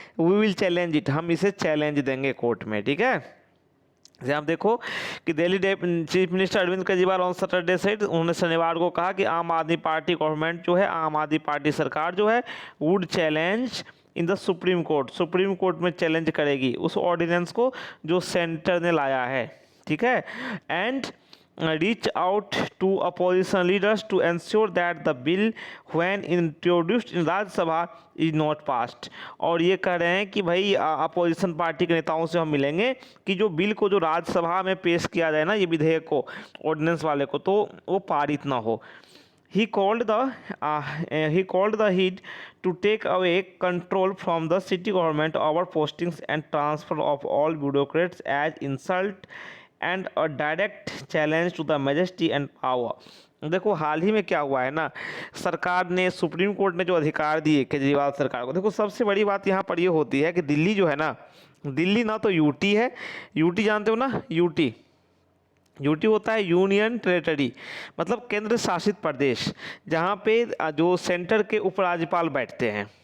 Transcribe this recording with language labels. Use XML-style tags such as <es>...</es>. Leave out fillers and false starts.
<en>we will challenge it,</en> <hi>हम इसे challenge देंगे कोर्ट में। ठीक है, जैसे आप देखो कि Delhi chief minister Arvind Kejriwal</hi> <en>on Saturday said,</en> <hi>उन्होंने शनिवार को कहा कि आम आदमी पार्टी गवर्नमेंट जो है, आम आदमी पार्टी सरकार जो है,</hi> <en>would challenge in the Supreme Court,</en> <hi>supreme court में चैलेंज करेगी उस ऑर्डिनेंस को जो सेंटर ने लाया है। ठीक है,</hi> <en>And reach out to opposition leaders to ensure that the bill when introduced in Rajya Sabha is not passed।</en> <hi>और ये कह रहे हैं कि भाई अपोजिशन पार्टी के नेताओं से हम मिलेंगे कि जो बिल को जो राज्यसभा में पेश किया जाए ना, ये विधेयक को, ऑर्डिनेंस वाले को, तो वो पारित ना हो।</hi> <en>He called the heat to take away control from the city government over postings and transfer of all bureaucrats as insult and a direct challenge to the majesty and power।</en> <hi>देखो हाल ही में क्या हुआ है ना, सरकार ने, सुप्रीम कोर्ट ने जो अधिकार दिए केजरीवाल सरकार को, देखो सबसे बड़ी बात यहाँ पर ये होती है कि दिल्ली जो है ना, दिल्ली ना तो यूटी है, यूटी जानते हो ना, यूटी यूटी होता है यूनियन टेरेटरी, मतलब केंद्र शासित प्रदेश, जहाँ पे जो सेंटर के उपराज्यपाल बैठते हैं।</hi>